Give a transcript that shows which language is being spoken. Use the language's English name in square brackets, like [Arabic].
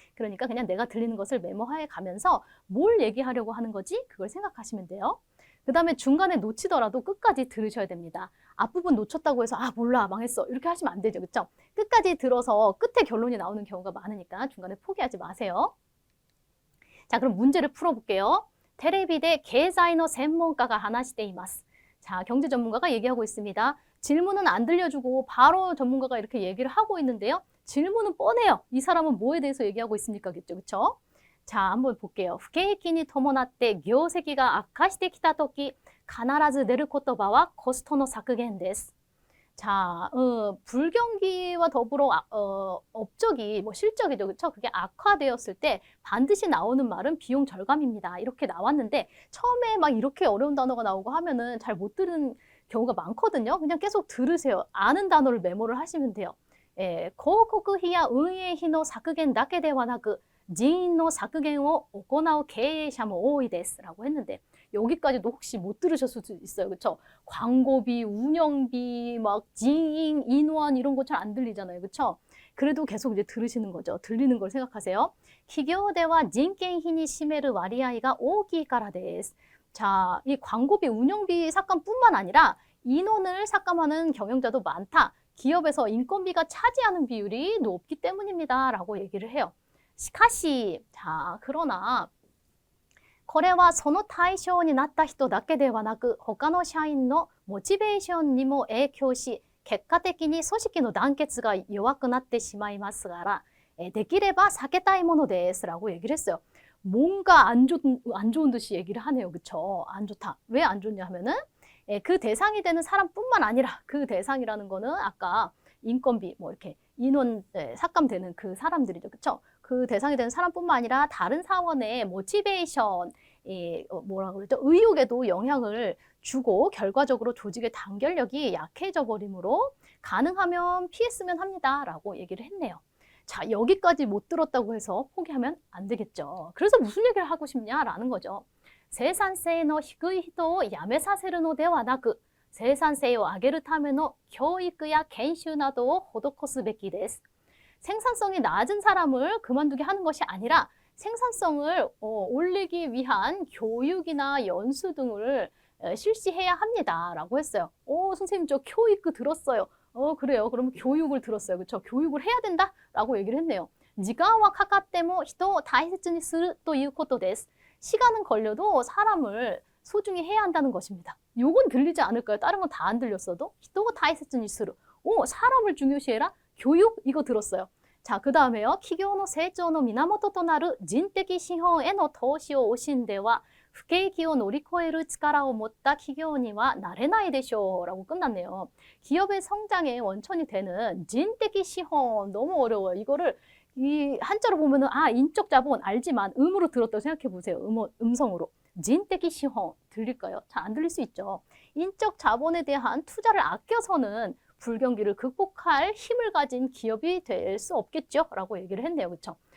[Korean] 그러니까 그냥 내가 들리는 것을 메모해 가면서 뭘 얘기하려고 하는 거지? 그걸 생각하시면 돼요. 그 다음에 중간에 놓치더라도 끝까지 들으셔야 됩니다. 앞부분 놓쳤다고 해서 몰라 망했어 이렇게 하시면 안 되죠. 그렇죠? 끝까지 들어서 끝에 결론이 나오는 경우가 많으니까 중간에 포기하지 마세요. 자, 그럼 문제를 풀어볼게요. [Japanese] 테레비대 계좌이노専門家가話しています. [Korean] 자, 경제 전문가가 얘기하고 있습니다. 질문은 안 들려주고 바로 전문가가 이렇게 얘기를 하고 있는데요. 질문은 뻔해요. 이 사람은 뭐에 대해서 얘기하고 있습니까? 그렇죠? 자, 한번 볼게요. [Japanese] 不景気に伴って業績が悪化してきたとき、必ず出る言葉はコストの削減です. [Korean] 자, 불경기와 더불어 업적이 뭐 실적이죠. 그렇죠? 그게 악화되었을 때 반드시 나오는 말은 비용 절감입니다. 이렇게 나왔는데 처음에 막 이렇게 어려운 단어가 나오고 하면은 잘 못 들은 경우가 많거든요. 그냥 계속 들으세요. 아는 단어를 메모를 하시면 돼요. [Japanese] 広告費や運営費の削減だけではなく人員の削減を行う経営者も多いです [Korean] 라고 했는데 여기까지도 혹시 못 들으셨을 수도 있어요. 그쵸? 광고비, 운영비, 막 지인, 인원 이런 거 잘 안 들리잖아요. 그쵸? 그래도 계속 이제 들으시는 거죠. 들리는 걸 생각하세요. [Japanese] 企業では 人件費に 占める 割合が 大きいからです. [Korean] 자, 이 광고비, 운영비 삭감뿐만 아니라 인원을 삭감하는 경영자도 많다. 기업에서 인건비가 차지하는 비율이 높기 때문입니다. 라고 얘기를 해요. [Japanese] しかし, [Korean] 자, 그러나 [Japanese] これはその対象になった人だけではなく、他の社員のモチベーションにも影響し、結果的に組織の団結が弱くなってしまいますから、できれば避けたいものです。 [Korean] 라고 얘기를 했어요. 뭔가 안 좋은 듯이 얘기를 하네요. 그쵸? 안 좋다. 왜 안 좋냐 하면은, 그 대상이 되는 사람뿐만 아니라 그 대상이라는 거는 아까 인건비, 뭐 이렇게 인원 삭감되는 그 사람들이죠. 그쵸? 그 대상이 되는 사람뿐만 아니라 다른 사원의 모티베이션, 뭐라고 그러죠? 의욕에도 영향을 주고 결과적으로 조직의 단결력이 약해져 버리므로 가능하면 피했으면 합니다. 라고 얘기를 했네요. 자, 여기까지 못 들었다고 해서 포기하면 안 되겠죠. 그래서 무슨 얘기를 하고 싶냐라는 거죠. [Japanese] 生産性の低い人を辞めさせるのではなく、生産性を上げるための教育や研修などを施すべきです. [Korean] 생산성이 낮은 사람을 그만두게 하는 것이 아니라 생산성을 올리기 위한 교육이나 연수 등을 실시해야 합니다. 라고 했어요. 선생님 저 교육 들었어요. 그래요. 그럼 교육을 들었어요. 그렇죠? 교육을 해야 된다? 라고 얘기를 했네요. [Japanese] 時間はかかっても人を大切にするということです. [Korean] 시간은 걸려도 사람을 소중히 해야 한다는 것입니다. 요건 들리지 않을까요? 다른 건 다 안 들렸어도? [Japanese] 人を大切にする. [Korean] 사람을 중요시해라? 교육? 이거 들었어요. 자, 그 다음에요. [Japanese] 企業の成長の源となる人的資本への投資を惜しんでは不景気を乗り越える力を持った企業にはなれないでしょう. [Korean] 라고 끝났네요. 기업의 성장의 원천이 되는 [Japanese] 진택이 시혼. [Korean] 너무 어려워요. 이거를 이 한자로 보면은 인적 자본 알지만 음으로 들었다고 생각해 보세요. 음성으로. [Japanese] 진택이 시혼. [Korean] 들릴까요? 잘 안 들릴 수 있죠. 인적 자본에 대한 투자를 아껴서는 불경기를 극복할 힘을 가진 기업이 될 수 없겠죠? 라고 얘기를 했네요. 그렇죠?